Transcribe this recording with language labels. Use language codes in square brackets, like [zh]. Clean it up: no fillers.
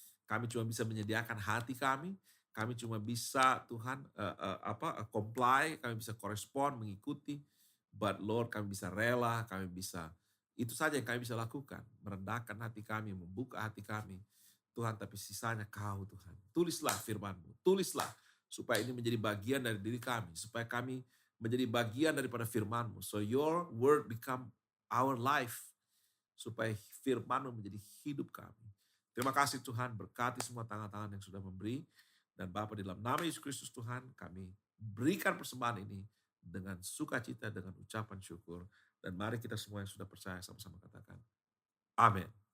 [id] Kami cuma bisa menyediakan hati kami. Kami cuma bisa Tuhan comply, kami bisa korespon, mengikuti. [en] But Lord, [id] kami bisa rela, kami bisa, itu saja yang kami bisa lakukan. Merendahkan hati kami, membuka hati kami. Tuhan, tapi sisanya Kau Tuhan. Tulislah firman-Mu, tulislah supaya ini menjadi bagian dari diri kami. Supaya kami menjadi bagian daripada firman-Mu. [en] So your word become our life. [id] Supaya firman-Mu menjadi hidup kami. Terima kasih Tuhan, berkati semua tangan-tangan yang sudah memberi. Dan Bapa, di dalam nama Yesus Kristus Tuhan, kami berikan persembahan ini dengan sukacita, dengan ucapan syukur. Dan mari kita semua yang sudah percaya sama-sama katakan, amin.